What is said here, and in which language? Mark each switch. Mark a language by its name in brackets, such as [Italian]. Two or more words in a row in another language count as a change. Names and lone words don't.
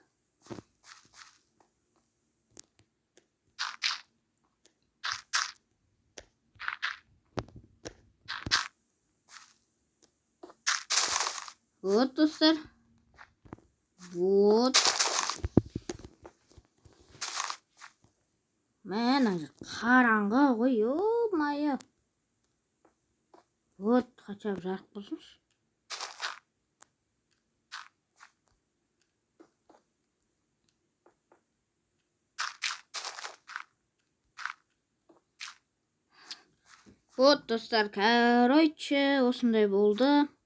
[Kazakh] Вот, достар. Вот. Мына жер қараңғы ғой, ё-майы. [Russian] Вот, хотя бы [Kazakh] жарық болсыншы. Вот, достар, короче, осындай болды.